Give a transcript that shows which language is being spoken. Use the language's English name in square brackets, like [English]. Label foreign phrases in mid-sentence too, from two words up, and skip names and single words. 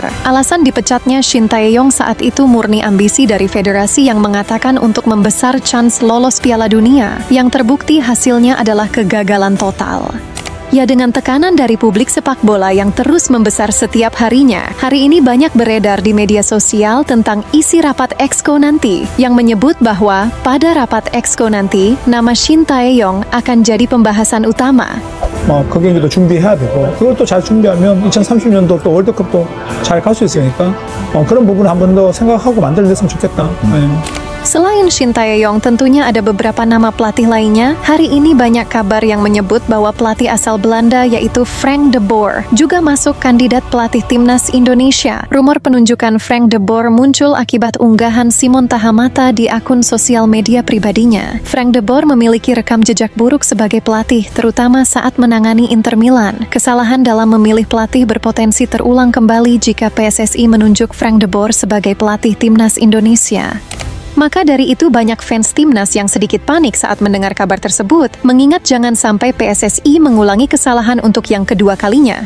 [Indonesian] Alasan dipecatnya Shin Tae-yong saat itu murni ambisi dari federasi yang mengatakan untuk membesar chance lolos Piala Dunia, yang terbukti hasilnya adalah kegagalan total. Ya, dengan tekanan dari publik sepak bola yang terus membesar setiap harinya, hari ini banyak beredar di media sosial tentang isi rapat Exco nanti, yang menyebut bahwa pada rapat Exco nanti, nama Shin Tae-yong akan jadi pembahasan utama. [Korean] 그 경기도 준비해야 되고 그걸 또 잘 준비하면 2030년도 또 월드컵도 잘 갈 수 있으니까 그런 부분을 한 번 더 생각하고 만들어냈으면 좋겠다. [Indonesian] Selain Shin Tae-yong, tentunya ada beberapa nama pelatih lainnya. Hari ini banyak kabar yang menyebut bahwa pelatih asal Belanda yaitu Frank de Boer juga masuk kandidat pelatih timnas Indonesia. Rumor penunjukan Frank de Boer muncul akibat unggahan Simon Tahamata di akun sosial media pribadinya. Frank de Boer memiliki rekam jejak buruk sebagai pelatih, terutama saat menangani Inter Milan. Kesalahan dalam memilih pelatih berpotensi terulang kembali jika PSSI menunjuk Frank de Boer sebagai pelatih timnas Indonesia. Maka dari itu banyak fans timnas yang sedikit panik saat mendengar kabar tersebut, mengingat jangan sampai PSSI mengulangi kesalahan untuk yang kedua kalinya.